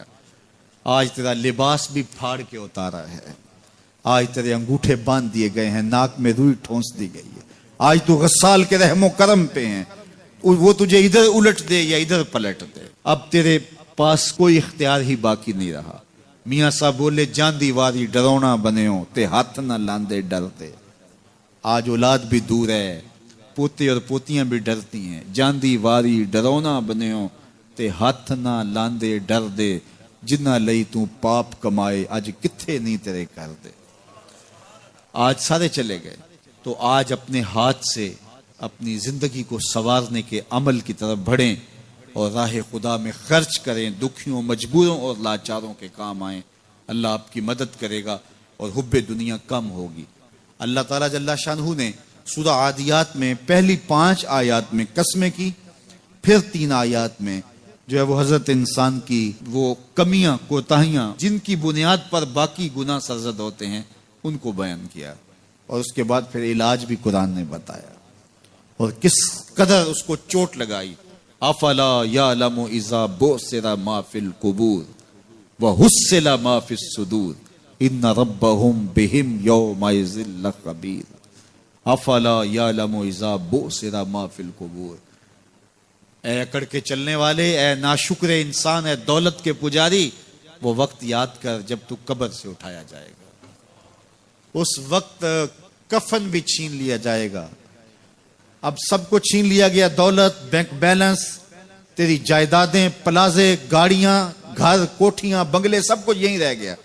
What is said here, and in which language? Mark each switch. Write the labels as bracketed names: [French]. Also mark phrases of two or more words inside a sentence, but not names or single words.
[Urdu] آج تیرا لباس بھی پھاڑ کے اتارا ہے. آج تیرے انگوٹھے باندھ دیے گئے ہیں، ناک میں روئی ٹھونس دی گئی ہے. آج تو غسال کے رحم و کرم پہ ہیں. وہ تجھے ادھر الٹ دے یا ادھر پلٹ دے. اب تیرے پاس کوئی اختیار ہی باقی نہیں رہا. میاں صاحب بولے [Punjabi] جاندی واری ڈرونا بنیو تے ہاتھ نہ لاندے ڈرتے. [Urdu] آج اولاد بھی دور ہے, پوتے اور پوتیاں بھی ڈرتی ہیں. [Punjabi] جاندی واری ڈرونا بنیو تے ہاتھ نہ لاندے ڈر دے, جنہ لئی تو پاپ کمائے اج کتھے نہیں تیرے کر دے. [Urdu] آج سارے چلے گئے, تو آج اپنے ہاتھ سے اپنی زندگی کو سنوارنے کے عمل کی طرف بڑھیں اور راہ خدا میں خرچ کریں, دکھیوں, مجبوروں اور لاچاروں کے کام آئیں. اللہ آپ کی مدد کرے گا اور حب دنیا کم ہوگی. اللہ تعالیٰ جل شانہ نے سورہ عادیات میں پہلی 5 آیات میں قسمیں کی, پھر 3 آیات میں جو ہے وہ حضرت انسان کی وہ کمیاں, کوتاہیاں جن کی بنیاد پر باقی گناہ سرزد ہوتے ہیں ان کو بیان کیا, اور اس کے بعد پھر علاج بھی قرآن نے بتایا اور کس قدر اس کو چوٹ لگائی. [Arabic] افلا یعلم اذا بعثر ما فی القبور وحصل ما فی الصدور ان ربهم بهم یومئذ لخبیر. افلا یعلم اذا بعثر ما فی القبور. [Urdu] اے اکڑ کے چلنے والے, اے ناشکر انسان, اے دولت کے پجاری, وہ وقت یاد کر جب تو قبر سے اٹھایا جائے گا. اس وقت کفن بھی چھین لیا جائے گا. اب سب کو چھین لیا گیا, دولت, بینک بیلنس, تیری جائیدادیں, پلازے, گاڑیاں, گھر, کوٹھیاں, بنگلے, سب کچھ یہیں رہ گیا.